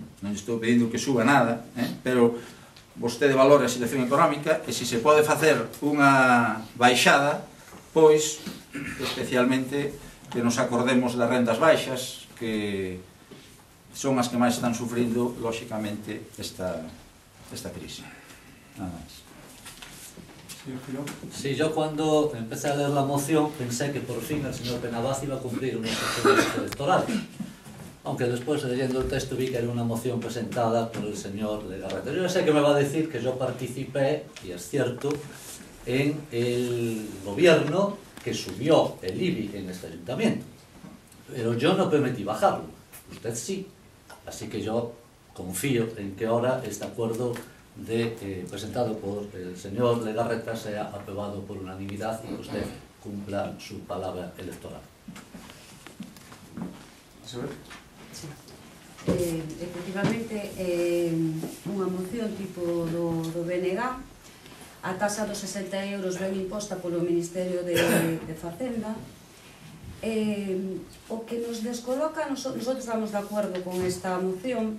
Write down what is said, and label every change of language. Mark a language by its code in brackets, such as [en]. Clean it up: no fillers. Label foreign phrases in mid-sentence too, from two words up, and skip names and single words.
[gl] Non estou pedindo que suba nada, pero vostede valora a situación económica e se se pode facer unha baixada, pois, especialmente, que nos acordemos das rendas baixas, que son as que máis están sufrindo, lóxicamente, esta crisis. Nada máis. [es] Sí, yo cuando empecé a leer la moción pensé que por fin el señor Penabaz iba a cumplir unos objetivos electorales. Aunque después, leyendo el texto, vi que era una moción presentada por el señor Legarreta. Yo sé que me va a decir que yo participé, y es cierto, en el gobierno que subió el IBI en este ayuntamiento. Pero yo no permití bajarlo. Usted sí. Así que yo confío en que ahora este acuerdo presentado por el señor Legarreta sea aprobado por unanimidad y que usted cumpla su palabra electoral. [gl] Efectivamente, unha moción tipo do BNG, a tasa dos 60 euros ven imposta polo Ministerio de Facenda. O que nos descoloca, nosotros estamos de acordo con esta moción.